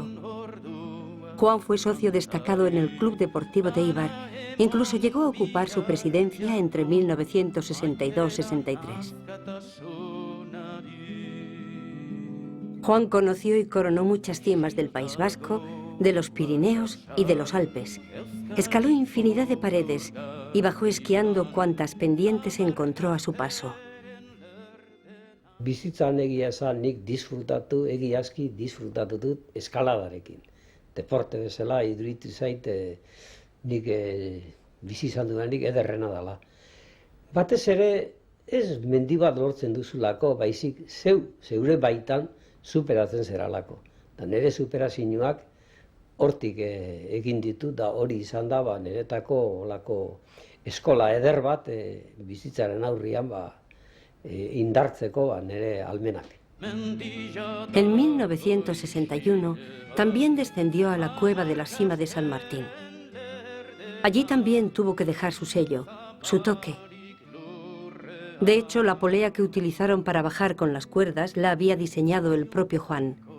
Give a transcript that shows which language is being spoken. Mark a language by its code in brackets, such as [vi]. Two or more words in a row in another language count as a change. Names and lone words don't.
[es] Juan fue socio destacado en el Club Deportivo de Eibar, incluso llegó a ocupar su presidencia entre 1962-63. Juan conoció y coronó muchas cimas del País Vasco, de los Pirineos y de los Alpes. Escaló infinidad de paredes y bajó esquiando cuantas pendientes encontró a su paso. [eu] Bizitzan egia esan nik egiazki disfrutatu dut eskaladarekin. Deporte bezala, iduritu zait, nik bizi izan duenik ederrena dela. Batez ere, ez mendi bat lortzen duzulako, baizik zeure baitan superatzen zeralako. Da nire superazioak hortik egin ditu, da hori izan da niretako eskola eder bat bizitzaren aurrian indartzeko nire almenak. [es] En 1961 también descendió a la cueva de la Sima de San Martín. Allí también tuvo que dejar su sello, su toque. De hecho, la polea que utilizaron para bajar con las cuerdas la había diseñado el propio Juan.